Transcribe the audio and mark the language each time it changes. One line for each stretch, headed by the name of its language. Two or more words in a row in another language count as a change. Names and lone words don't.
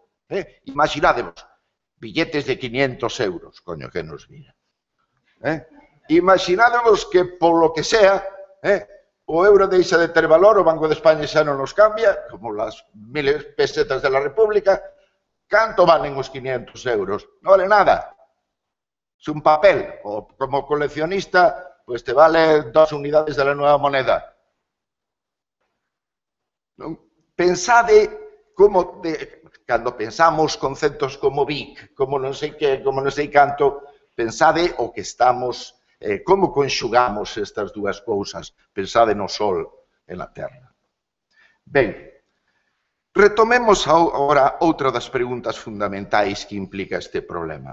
Galician: Imaginádevos, billetes de 500 euros, coño, que nos vira. Imaginádevos que, polo que sea, o euro deixa de ter valor, o Banco de España xa non nos cambia,
Spanish: como las 1000 pesetas de la República.
Galician: Canto valen os 500 euros? Non vale nada.
Spanish: Es un papel. O como coleccionista, pues te vale 2 unidades de la nueva moneda.
Galician: Pensade como, cando pensamos conceptos como BIC, como non sei que, como non sei canto, pensade o que estamos, como conxugamos estas dúas cousas. Pensade no Sol e na Terra. Ben, retomemos agora outra das preguntas fundamentais que implica este problema.